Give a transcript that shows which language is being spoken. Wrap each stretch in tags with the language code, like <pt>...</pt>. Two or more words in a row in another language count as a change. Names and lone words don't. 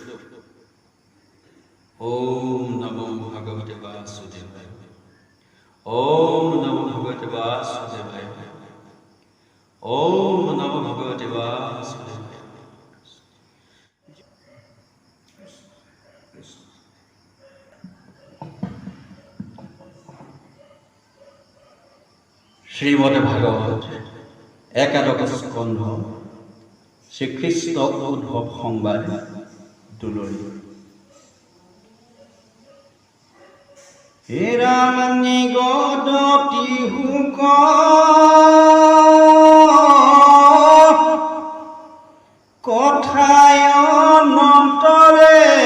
<sa>ॐ नमो भगवते वासुदेवाय ॐ नमो भगवते वासुदेवाय ॐ नमो भगवते वासुदेवाय।</sa> <as>শ্রীমদ্ ভাগবত একাদশ স্কন্ধ শ্রীকৃষ্ণ উদ্ভৱ সংবাদ দুলৰি। হে ৰাম নিগত তিহুক কথায় অনন্তৰে</as>